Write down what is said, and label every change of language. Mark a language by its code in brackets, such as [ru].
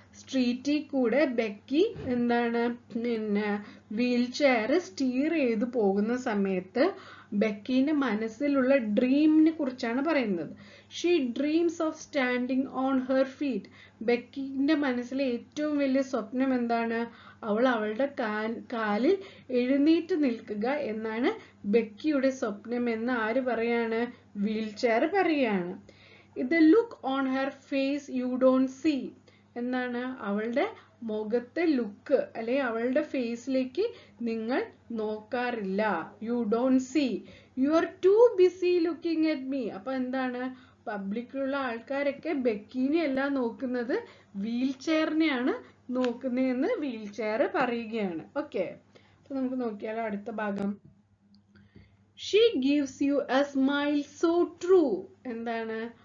[ml] സ്ട്രീറ്റിൽ കൂടെ ബെക്കി എന്താണ് പിന്നെ വീൽ ചെയർ സ്റ്റീർ ചെയ്ത് പോകുന്ന സമയത്ത് ബെക്കിന്റെ മനസ്സിലുള്ള ഡ്രീമിനെ കുറിച്ചാണ് പറയുന്നത്. [en] She dreams of standing on her feet. [ml] ബെക്കിന്റെ മനസ്സിലെ ഏറ്റവും വലിയ സ്വപ്നം എന്താണ്? അവൾ അവളുടെ കാലിൽ എഴുന്നേറ്റ് നിൽക്കുക എന്നാണ് ബെക്കിയുടെ സ്വപ്നം എന്ന് ആര് പറയാണ്? വീൽ ചെയർ പറയാണ്. [en] The look on her face you don't see. [ml] എന്താണ്? അവളുടെ മുഖത്തെ ലുക്ക് അല്ലെ അവളുടെ ഫേസിലേക്ക് നിങ്ങൾ നോക്കാറില്ല. [en] You don't see, you are too busy looking at me. [ml] അപ്പൊ എന്താണ്? പബ്ലിക്കിലുള്ള ആൾക്കാരൊക്കെ ബെക്കിനെ അല്ല നോക്കുന്നത്, വീൽ ചെയറിനെയാണ് നോക്കുന്നതെന്ന് വീൽ ചെയർ പറയുകയാണ്. ഓക്കെ, അപ്പൊ നമുക്ക് നോക്കിയാലോ അടുത്ത ഭാഗം. [en] She gives you a smile so true. [ml] എന്താണ്?